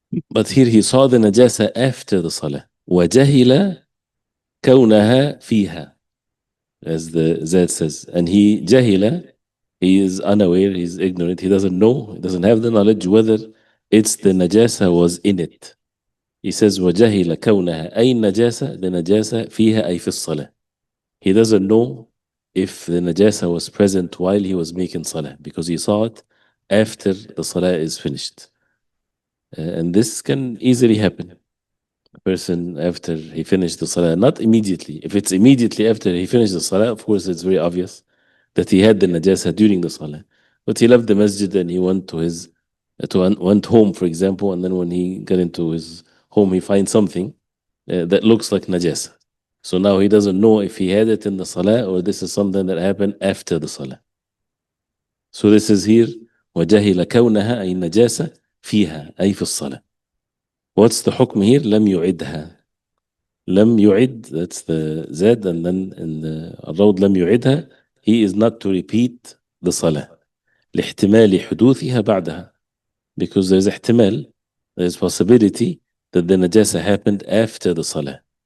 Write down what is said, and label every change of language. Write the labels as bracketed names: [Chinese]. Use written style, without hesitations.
[English] But here he saw the najasa after the salah. [Arabic] وَجَهِلَ كَوْنَهَا فِيهَا, [English] as the Zad says. And he jahila, he is unaware, he's ignorant, he doesn't know, he doesn't have the knowledge whether it's the najasa was in it. He says [Arabic] وَجَهِلَ كَوْنَهَا أي najasa, the najasa فيها أي في الصلاة. [English] He doesn't know if the najasa was present while he was making salah, because he saw it after the salah is finished. And this can easily happen. A person after he finished the salah, not immediately. If it's immediately after he finished the salah, of course it's very obvious that he had the najasa during the salah. But he left the masjid and he went to his went home, for example, and then when he got into his home, he finds something that looks like najasa. So now he doesn't know if he had it in the salah or this is something that happened after the salah. So this is here [Arabic] وَجَهِلَ كَوْنَهَا أي نجاسة فيها أي في الصلاة. [English] What's the حكم here? [Arabic] لم يعدها. لم يعد, [English] that's the Z, and then in the road [Arabic] لم يعدها, [English] he is not to repeat the salah. [Arabic] لاحتمال حدوثها بعدها, [English] because there's ihtimal, there's possibility that the najasa happened after the salah.